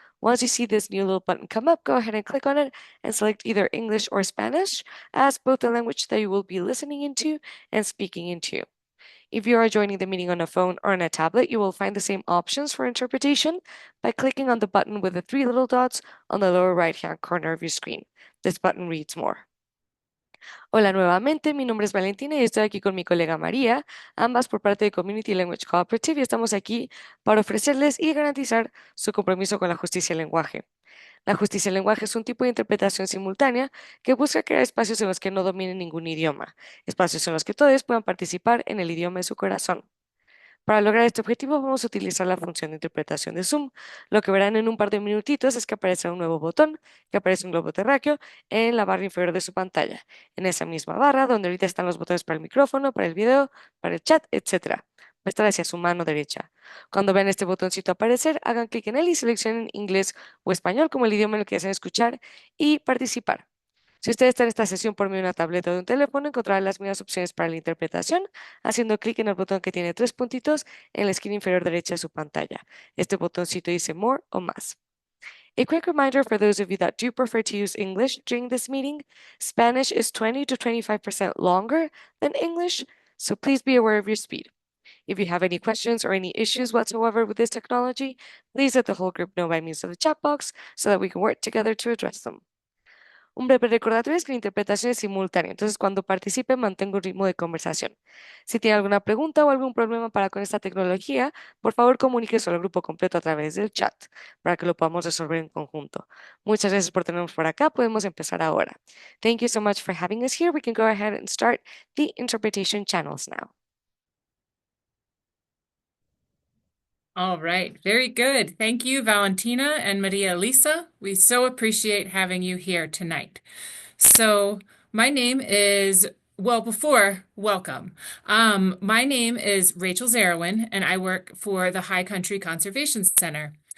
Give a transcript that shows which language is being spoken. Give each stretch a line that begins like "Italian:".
English: Once you see this new little button come up, go ahead and click on it and select either English or Spanish as both the language that you will be listening into and speaking into. If you are joining the meeting on a phone or on a tablet, you will find the same options for interpretation by clicking on the button with the three little dots on the lower right-hand corner of your screen. This button reads more.
Spanish: Hola nuevamente, mi nombre es Valentina y estoy aquí con mi colega María, ambas por parte de Community Language Cooperative y estamos aquí para ofrecerles y garantizar su compromiso con la justicia del lenguaje. La justicia del lenguaje es un tipo de interpretación simultánea que busca crear espacios en los que no dominen ningún idioma, espacios en los que todos puedan participar en el idioma de su corazón. Para lograr este objetivo vamos a utilizar la función de interpretación de Zoom. Lo que verán en un par de minutitos es que aparece un nuevo botón, que aparece un globo terráqueo en la barra inferior de su pantalla. En esa misma barra, donde ahorita están los botones para el micrófono, para el video, para el chat, etcétera. Va a estar hacia su mano derecha. Cuando vean este botoncito aparecer, hagan clic en él y seleccionen inglés o español como el idioma en el que desean escuchar y participar. Si usted está en esta sesión por medio de una tableta o de un teléfono, encontrará las mismas opciones para la interpretación haciendo clic en el botón que tiene tres puntitos en la esquina inferior derecha de su pantalla. Este botoncito dice More o Más.
English: A quick reminder for those of you that do prefer to use English during this meeting, Spanish is 20 to 25% longer than English, so please be aware of your speed. If you have any questions or any issues whatsoever with this technology, please let the whole group know by means of the chat box so that we can work together to address them.
Spanish: Un breve recordatorio es que la interpretación es simultánea, entonces cuando participe mantenga un ritmo de conversación. Si tiene alguna pregunta o algún problema para con esta tecnología, por favor comuníquese al grupo completo a través del chat para que lo podamos resolver en conjunto. Muchas gracias por tenernos por acá. Podemos empezar ahora.
English: Thank you so much for having us here. We can go ahead and start the interpretation channels now. All right. Very good. Thank you, Valentina and Maria Elisa. We so appreciate having you here tonight. So, my name is, well, before welcome, my name is Rachel Zarowin, and I work for the High Country Conservation Center.